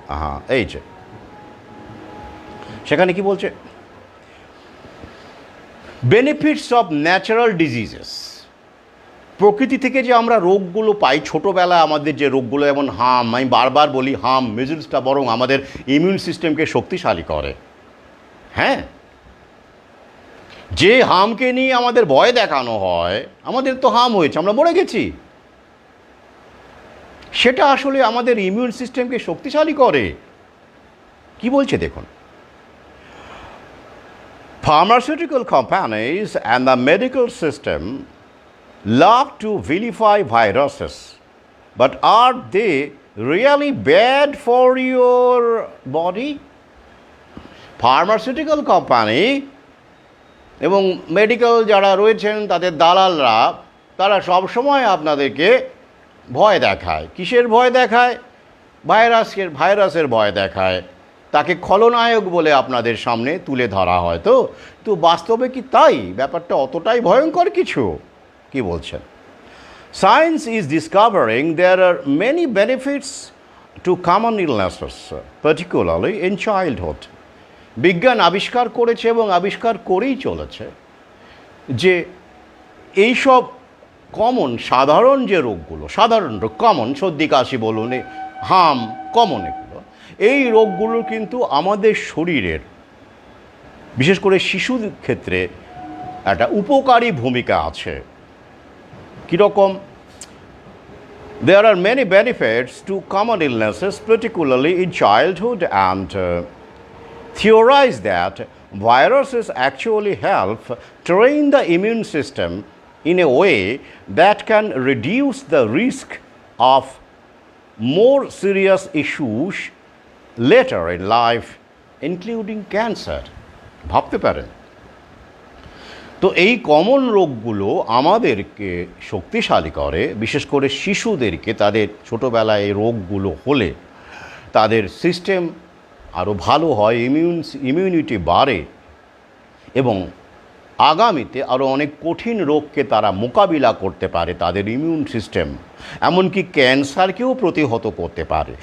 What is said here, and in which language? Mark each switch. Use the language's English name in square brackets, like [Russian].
[Bangla] হ্যাঁ, এই যে সেখানে কি বলছে, [English] benefits of natural diseases, [Bangla] প্রকৃতি থেকে যে আমরা রোগগুলো পাই, ছোটোবেলায় আমাদের যে রোগগুলো, যেমন হাম, আমি বারবার বলি হাম, মিজলসটা বরং আমাদের ইমিউন সিস্টেমকে শক্তিশালী করে। হ্যাঁ, যে হামকে নিয়ে আমাদের ভয় দেখানো হয়, আমাদের তো হাম হয়েছে, আমরা মরে গেছি, সেটা আসলে আমাদের ইমিউন সিস্টেমকে শক্তিশালী করে। কি বলছে দেখুন, [English] pharmaceutical companies and the medical system love to vilify viruses, but are they really bad for your body? [Bangla] Pharmaceutical company এবং মেডিকেল যারা রয়েছেন তাদের দালালরা, তারা সবসময় আপনাদেরকে ভয় দেখায়। কিসের ভয় দেখায়? ভাইরাসের ভয় দেখায়, তাকে খলনায়ক বলে আপনাদের সামনে তুলে ধরা হয়। তো বাস্তবে কি তাই? ব্যাপারটা অতটাই ভয়ঙ্কর কিছু? কি বলছেন? [English] Science is discovering there are many benefits to common illnesses, particularly in childhood. [Bangla] বিজ্ঞান আবিষ্কার করেছে এবং আবিষ্কার করেই চলেছে যে এইসব কমন সাধারণ যে রোগগুলো, সাধারণ রোগ, কমন, সর্দি কাশি বলুন, হাম, কমন, এগুলো, এই রোগগুলো কিন্তু আমাদের শরীরের, বিশেষ করে শিশুর ক্ষেত্রে একটা উপকারী ভূমিকা আছে। কীরকম? [English] There are many benefits to common illnesses, particularly in childhood, and theorize that viruses actually help train the immune system in a way that can reduce the risk of more serious issues later in life, including cancer. [Bangla] ভাবতে পারেন তো এই common রোগগুলো আমাদেরকে শক্তিশালী করে, বিশেষ করে শিশুদেরকে। তাদের ছোটোবেলায় এই রোগগুলো হলে তাদের সিস্টেম আরও ভালো হয়, ইমিউনিটি বাড়ে এবং আগামীতে আরও অনেক কঠিন রোগকে তারা মোকাবিলা করতে পারে, তাদের ইমিউন সিস্টেম এমনকি ক্যান্সারকেও প্রতিহত করতে পারে।